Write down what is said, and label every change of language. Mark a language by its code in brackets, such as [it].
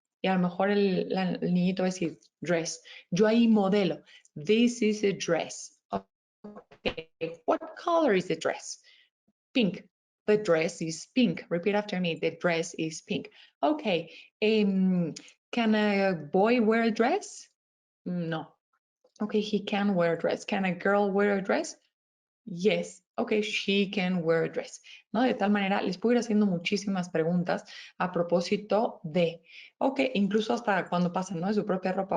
[es] Y a lo mejor el niñito va a decir, dress. Yo ahí modelo, [en] this is a dress. Okay, what color is the dress? Pink. The dress is pink. Repeat after me. The dress is pink. Okay. Can a boy wear a dress? No. Okay, he can wear a dress. Can a girl wear a dress? Yes. Okay, she can wear a dress. [es] ¿No? De tal manera, les puedo ir haciendo muchísimas preguntas a propósito de, ok, incluso hasta cuando pasan, ¿no? De su propia ropa.